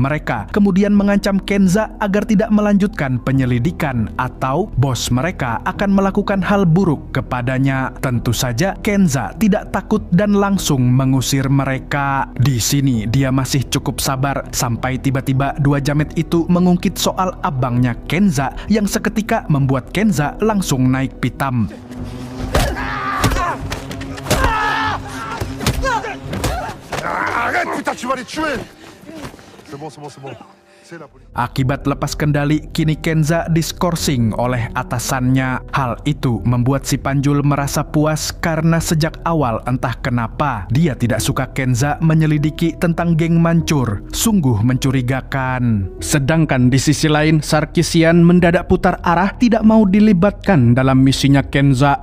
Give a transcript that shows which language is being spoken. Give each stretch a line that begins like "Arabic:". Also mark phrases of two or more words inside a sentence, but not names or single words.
Indonesian: Mereka kemudian mengancam Kenza agar tidak melanjutkan penyelidikan atau bos mereka akan melakukan hal buruk kepadanya. Tentu saja Kenza tidak takut dan langsung mengusir mereka. Di sini dia masih cukup sabar sampai tiba-tiba dua jamet itu mengungkit soal abangnya Kenza yang seketika membuat Kenza langsung naik pitam.
French: Arrête, putain, tu vas les tuer! C'est bon, c'est bon, c'est bon. C'est la police.
Indonesian: Akibat lepas kendali, kini Kenza diskorsing oleh atasannya. Hal itu membuat si Panjul merasa puas karena sejak awal entah kenapa dia tidak suka Kenza menyelidiki tentang geng mancur. Sungguh mencurigakan. Sedangkan di sisi lain, Sarkisian mendadak putar arah, tidak mau dilibatkan dalam misinya Kenza.